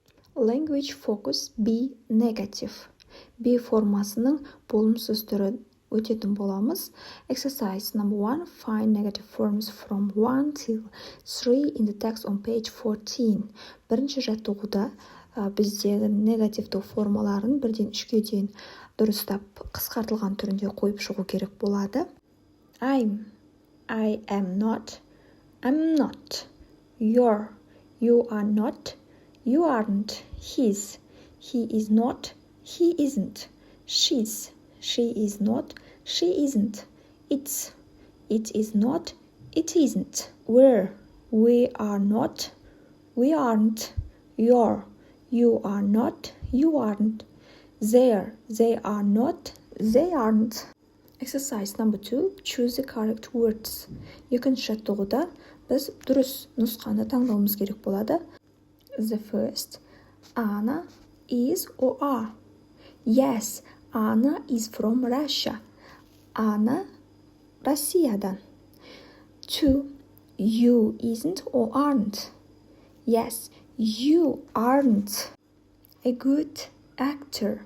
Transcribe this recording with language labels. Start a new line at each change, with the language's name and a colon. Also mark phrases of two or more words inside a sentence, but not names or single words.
English: Language focus be negative.
Kazakh: Be формасының болымсыз түрі өтетін боламыз.
English: Exercise number 1. Find negative forms from 1 till 3 in the text on page 14.
Kazakh: Бірінші жаттығуда біздегі негативті формаларын 1-ден 3-ге дейін дұрыстап қысқартылған түрінде қойып шығу керек болады.
English: I'm, I am not, I'm not, you're, you are not, you aren't, he's, he is not, he isn't, she's, she is not, she isn't, it's, it is not, it isn't, we're, we are not, we aren't, you're, you are not, you aren't, they're, they are not, they aren't. Exercise number 2. Choose the correct words.
Kazakh: Екінші жаттығуда біз дұрыс нұсқаны таңдауымыз керек болады.
English: The first. Anna is or are. Yes, Anna is from Russia.
Kazakh: Anna Россиядан. 2.
English: You isn't or aren't. Yes, you aren't a good actor.